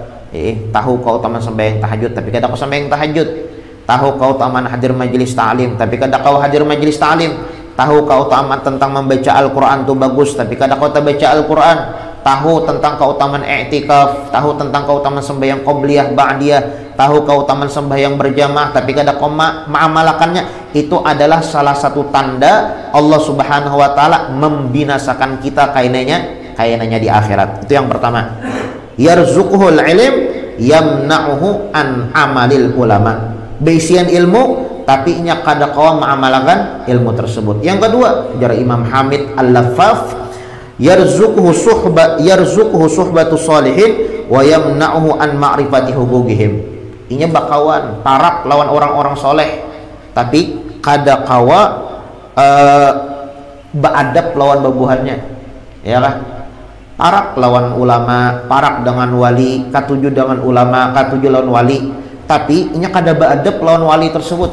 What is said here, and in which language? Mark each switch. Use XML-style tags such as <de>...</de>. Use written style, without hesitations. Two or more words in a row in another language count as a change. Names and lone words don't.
<bjn>Tahu keutamaan sembahyang tahajud tapi kada kawa sembahyang tahajud, tahu keutamaan hadir majelis ta'lim tapi kada kawa hadir majelis ta'lim, tahu keutamaan tentang membaca Al-Quran itu bagus tapi kada kawa baca Al-Quran, tahu tentang keutamaan i'tikaf, tahu tentang keutamaan sembahyang qobliyah ba'diyah, tahu keutamaan sembahyang berjamaah tapi kada koma mengamalkannya.</bjn> <id>Itu adalah salah satu tanda</id> <ar>الله سبحانه وتعالى</ar> <id>membinasakan kita kainanya di akhirat. Itu yang pertama.</id> <ar>يرزقه العلم يمنعه عن عمل العلماء.</ar> <bjn>Beisian ilmu tapi nya kada kawa mengamalkan ilmu tersebut. Yang kedua, jar</bjn> <ar>Imam Hamid Al-Laffaf, يرزقه صحبة الصالحين ويمنعه عن معرفة حقوقهم.</ar> <bjn>Inya bakawan parak lawan orang-orang soleh tapi kada kawa beadab lawan babuhannya, ya kah? Parak lawan ulama, parak dengan wali, katuju dengan ulama, katuju lawan wali, tapi inya kada beadab lawan wali tersebut.</bjn>